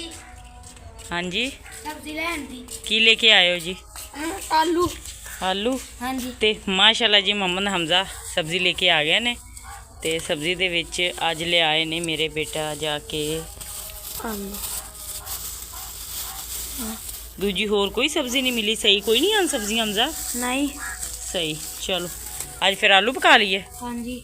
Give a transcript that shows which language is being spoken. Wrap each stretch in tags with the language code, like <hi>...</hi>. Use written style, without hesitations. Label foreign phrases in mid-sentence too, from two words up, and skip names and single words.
<pa>ਹਾਂ ਜੀ ਸਬਜ਼ੀ ਲੈ ਆਂਦੀ। ਕੀ ਲੈਕੇ ਆਏ ਹੋ ਜੀ? आलू। आलू? ਹਾਂ ਜੀ। ਤੇ ਮਾਸ਼ਾਅੱਲਾ ਜੀ ਮੁਹੰਮਦ ਹਮਜ਼ਾ ਸਬਜ਼ੀ ਲੈ ਕੇ ਆ ਗਏ ਨੇ ਤੇ ਸਬਜ਼ੀ ਦੇ ਵਿੱਚ ਅੱਜ ਲਿਆਏ ਨੇ ਮੇਰੇ ਬੇਟਾ ਜਾ ਕੇ आलू। ਦੂਜੀ ਹੋਰ ਕੋਈ ਸਬਜ਼ੀ ਨਹੀਂ ਮਿਲੀ? ਸਹੀ ਕੋਈ ਨਹੀਂ ਆਂ ਸਬਜ਼ੀ ਹਮਜ਼ਾ? नहीं। ਸਹੀ ਚਲੋ ਅੱਜ ਫਿਰ ਆਲੂ ਪਕਾ ਲਈਏ। ਹਾਂ ਜੀ।</pa>